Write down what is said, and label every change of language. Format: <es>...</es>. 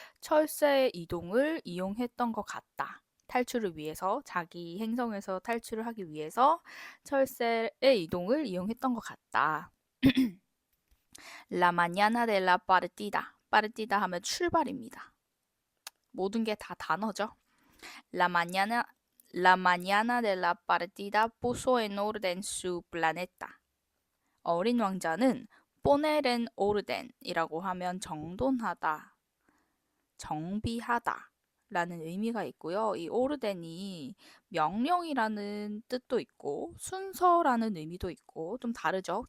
<ko>철새의 이동을 이용했던 것 같다. 탈출을 위해서 자기 행성에서 탈출을 하기 위해서 철새의 이동을 이용했던 것 같다.</ko> <es>La mañana de la partida. partida</es> <ko>하면 출발입니다. 모든 게 다 단어죠.</ko> <es>La mañana de la partida puso en orden su planeta.</es> <ko>어린 왕자는 poner은 orden이라고 하면 정돈하다, 정비하다 라는 의미가 있고요. 이 orden이 명령이라는 뜻도 있고 순서라는 의미도 있고 좀 다르죠.</ko>